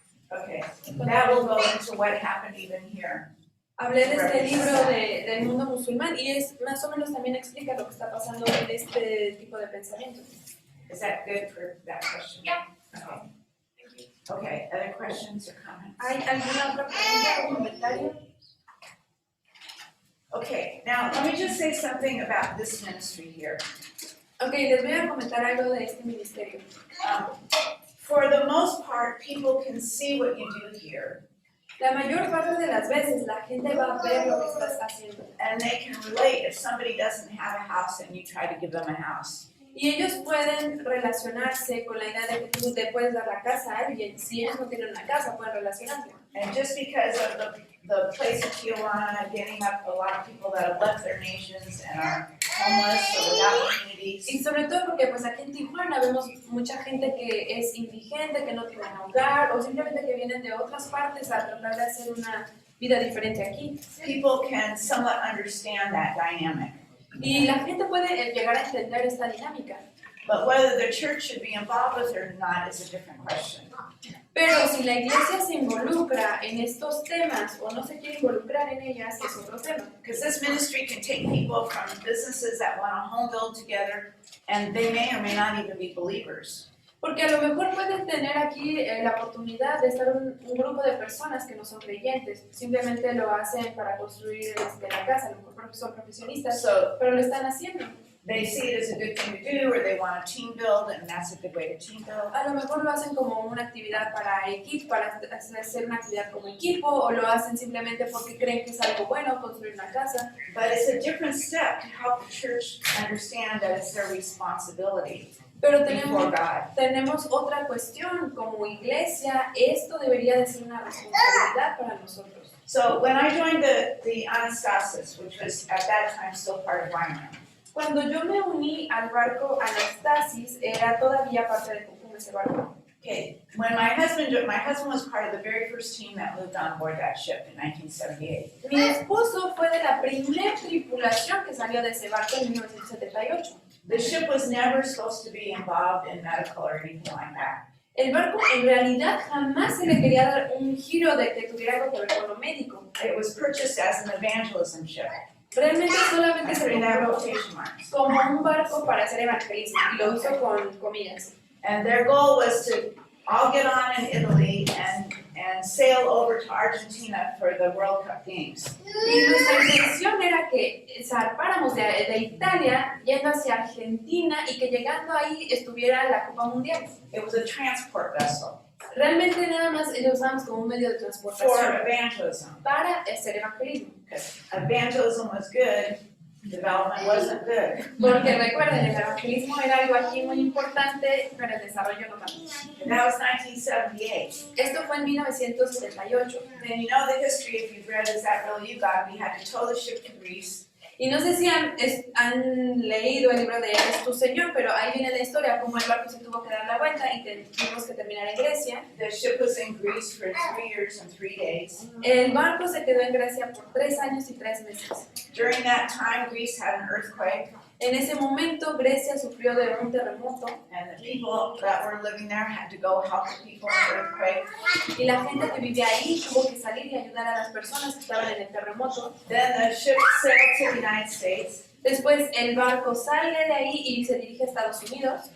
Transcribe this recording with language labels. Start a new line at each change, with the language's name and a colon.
English: Okay, that will go into what happened even here.
Spanish: Hablé de este libro del mundo musulmán y es más o menos también explica lo que está pasando en este tipo de pensamiento.
English: Is that good for that question? Yeah. Okay. Okay, other questions or comments?
Spanish: ¿Hay alguna otra pregunta o comentario?
English: Okay, now let me just say something about this ministry here.
Spanish: Ok, les voy a comentar algo de este ministerio.
English: For the most part, people can see what you do here,
Spanish: La mayor parte de las veces la gente va a ver lo que estás haciendo
English: and they can relate if somebody doesn't have a house and you try to give them a house.
Spanish: y ellos pueden relacionarse con la idea de que tú te puedes dar la casa a alguien. Si ellos no tienen una casa, pueden relacionarse.
English: And just because of the place of Tijuana getting up a lot of people that have left their nations and are homeless or without communities,
Spanish: Y sobre todo porque pues aquí en Tijuana vemos mucha gente que es indigente, que no tiene hogar o simplemente que vienen de otras partes a tratar de hacer una vida diferente aquí.
English: people can somewhat understand that dynamic.
Spanish: Y la gente puede llegar a entender esta dinámica.
English: But whether the church should be involved with it or not is a different question.
Spanish: Pero si la iglesia se involucra en estos temas o no se quiere involucrar en ellas, es otro tema.
English: Because this ministry can take people from businesses that want to home build together, and they may or may not even be believers.
Spanish: Porque a lo mejor puedes tener aquí la oportunidad de estar un grupo de personas que no son creyentes, simplemente lo hacen para construir la casa, a lo mejor porque son profesionistas,
English: So
Spanish: pero lo están haciendo.
English: they see it as a good thing to do, or they want to team build, and that's a good way to team build.
Spanish: A lo mejor lo hacen como una actividad para equipo, para hacer una actividad como equipo, o lo hacen simplemente porque creen que es algo bueno construir una casa.
English: But it's a different step to help the church understand that it's their responsibility
Spanish: Pero
English: before God.
Spanish: tenemos otra cuestión, como iglesia, esto debería de ser una responsabilidad para nosotros.
English: So when I joined the Anastasis, which was at that time still part of Weimar,
Spanish: Cuando yo me uní al barco Anastasis, era todavía parte de ese barco.
English: okay, when my husband was part of the very first team that moved on board that ship in 1978.
Spanish: Mi esposo fue de la primera tripulación que salió de ese barco en 1978.
English: The ship was never supposed to be involved in medical or anything like that.
Spanish: El barco en realidad jamás se le quería dar un giro de que tuviera algo que ver con lo médico.
English: It was purchased as an evangelism ship.
Spanish: Realmente solamente
English: I
Spanish: se
English: put in that
Spanish: compró
English: quotation marks.
Spanish: como un barco para hacer evangelismo y lo hizo con comillas.
English: And their goal was to all get on in Italy and sail over to Argentina for the World Cup Games.
Spanish: Y nuestra intención era que zarpáramos de Italia yendo hacia Argentina y que llegando ahí estuviera la Copa Mundial.
English: It was a transport vessel
Spanish: Realmente nada más lo usamos como un medio de
English: for
Spanish: transportación
English: evangelism.
Spanish: para hacer evangelismo.
English: Because evangelism was good, development wasn't good.
Spanish: Porque recuerden, el evangelismo era algo aquí muy importante, pero el desarrollo no tanto.
English: And that was 1978.
Spanish: Esto fue en 1978.
English: And you know the history, if you've read Is That Really You, God? We had to tow the ship to Greece.
Spanish: Y no sé si han leído el libro de Eres tu Señor, pero ahí viene la historia, como el barco se tuvo que dar la vuelta y tuvimos que terminar en Grecia.
English: The ship was in Greece for 3 years and 3 days.
Spanish: El barco se quedó en Grecia por 3 años y 3 meses.
English: During that time, Greece had an earthquake,
Spanish: En ese momento Grecia sufrió de un terremoto
English: and the people that were living there had to go help the people in the earthquake.
Spanish: y la gente que vivía ahí tuvo que salir y ayudar a las personas que estaban en el terremoto.
English: Then the ship sailed to the United States.
Spanish: Después el barco sale de ahí y se dirige a Estados Unidos